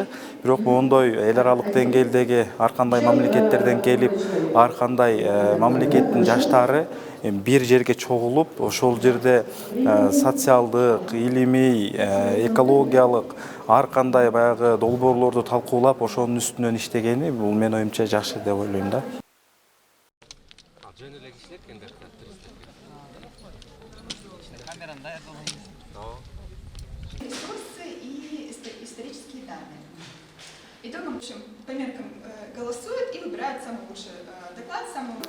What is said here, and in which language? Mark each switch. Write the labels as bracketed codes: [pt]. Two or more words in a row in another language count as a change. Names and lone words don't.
[ky] Бирок мондой эл аралык деңгээлдеги ар кандай мамлекеттерден келип, ар кандай мамлекеттин жаштары бир жерге чогулуп, ошол жерде социалдык, илимий, экологиялык ар кандай баягы долбоорлорду талкуулап, ошонун үстүнөн иштегени бул менин оюмча жакшы деп ойлойм да. [ru] Ресурсы и исторические данные. Итогом, в общем, по меркам голосуют и выбирают самый лучший доклад, самый лучший.